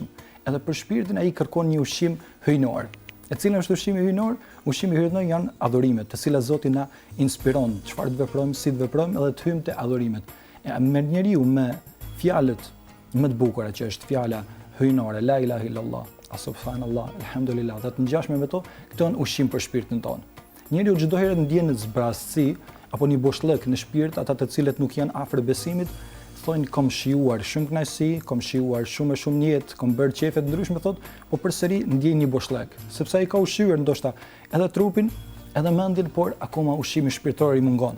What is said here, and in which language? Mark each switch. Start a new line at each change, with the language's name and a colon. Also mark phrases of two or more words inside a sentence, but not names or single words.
Albanian: Edhe për shpirtin ai kërkon një ushqim hyjnor. E cili është ushqimi hyjnor? Ushqimi hyjnor janë adhurimet, të cilat Zoti na inspiron, çfarë të veprojmë, si të veprojmë edhe të hyjmë te adhurimet. Me njeriu me fjalët më të bukura që është fjala hyjnore,
Arabic: لا إله إلا الله، سبحان الله، الحمد لله,
Albanian: dhe të ngjashme me to, këto janë ushqim për shpirtin tonë. Njeriu çdo herë ndjen zbrastësi apo një boshllëk në shpirt, ata të cilët nuk janë afër besimit, thonë kom shijuar shumë kënaqësi, kom shijuar shumë e shumë jetë, kom bërë qefe të ndryshme, thotë, po përsëri ndjen një boshllëk, sepse ai ka ushqyer ndoshta edhe trupin, edhe mendjen, por akoma ushqimi shpirtëror i mungon.